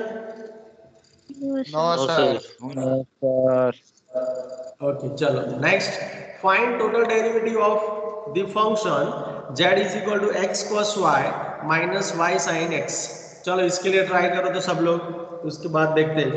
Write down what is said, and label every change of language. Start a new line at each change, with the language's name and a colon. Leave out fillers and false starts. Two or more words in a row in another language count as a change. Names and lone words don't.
English: No, No, No, sir. sir. सर Okay, चलो next, find total derivative of the function z is equal to x cos y minus y sin x.
Hindi: चलो इसके लिए ट्राई करो तो सब लोग, उसके बाद देखते हैं।